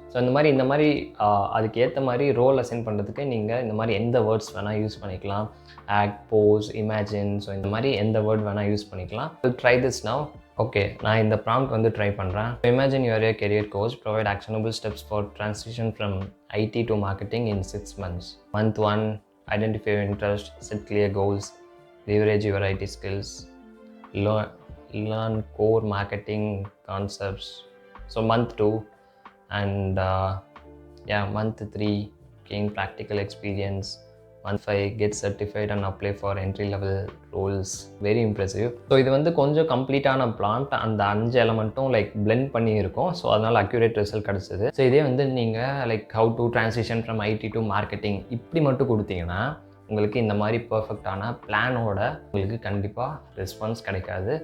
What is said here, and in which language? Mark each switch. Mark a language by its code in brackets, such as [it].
[ta] So இந்த மாதிரி அதுக்கு ஏற்ற மாதிரி ரோல் அசைன் பண்ணுறதுக்கு நீங்கள் இந்த மாதிரி எந்த வேர்ட்ஸ் வேணால் யூஸ் பண்ணிக்கலாம். ஆக்ட், போஸ், இமேஜின், ஸோ இந்த மாதிரி எந்த வேர்ட் வேணால் யூஸ் பண்ணிக்கலாம். [en] Try this now. Okay, [ta] நான் இந்த ப்ராம்ப்ட் வந்து ட்ரை பண்ணுறேன். [en] Imagine your a career coach, provide actionable steps for transition from IT to marketing in 6 months. Month 1, identify your interest, set clear goals, leverage your IT skills, learn core marketing concepts. So month 2 and month 3, gain practical experience. Month 5, get certified and apply for entry level roles. Very impressive. [ta] So இது வந்து கொஞ்சம் கம்ப்ளீட்டான prompt, அந்த 5 எலமெண்ட்டும் like blend பண்ணி இருக்கும். So அதனால் accurate result கிடச்சிது. So இதே வந்து நீங்கள் like [en] how to transition from IT to marketing [ta] இப்படி மட்டும் கொடுத்தீங்கன்னா உங்களுக்கு இந்த மாதிரி பர்ஃபெக்டான பிளானோட உங்களுக்கு கண்டிப்பாக ரெஸ்பான்ஸ் கிடைக்காது.